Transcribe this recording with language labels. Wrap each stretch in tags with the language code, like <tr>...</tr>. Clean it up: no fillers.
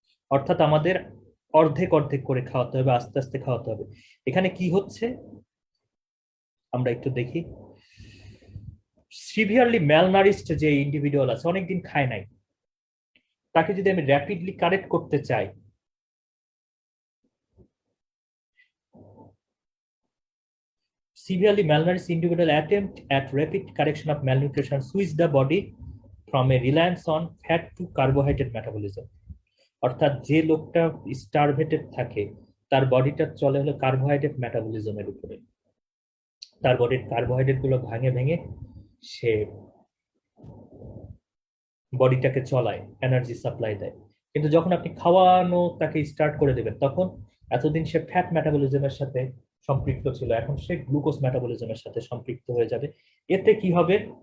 <bn>অর্থাৎ আমাদের অর্ধেক অর্ধেক করে খাওয়াতে হবে, আস্তে আস্তে খাওয়াতে হবে। এখানে কি হচ্ছে আমরা একটু দেখি।</bn> <en>severely malnourished যে individual আছে,</en> <bn>অনেকদিন খায় নাই, তাকে যদি আমি</bn> <en>Rapidly correct করতে চাই, severely malnourished individual attempt at rapid correction of malnutrition switch the body from a reliance on fat to carbohydrate metabolism.</en> <bn>অর্থাৎ যে লোকটা স্টারভেটেড থাকে, তার বডিটা চলে হলো কার্বোহাইড্রেট মেটাবলিজমের উপরে। তার বডির কার্বোহাইড্রেট গুলো ভাঙে ভেঙে সে বডিটাকে চলায়, এনার্জি সাপ্লাই দেয়। কিন্তু যখন আপনি খাওয়ানো তাকে স্টার্ট করে দেবেন, তখন এতদিন সে ফ্যাট মেটাবলিজমের সাথে সম্পৃক্ত ছিল, এখন সে গ্লুকোজ মেটাবলিজমের সাথে সম্পৃক্ত হয়ে যাবে। এতে কি হবে?</bn>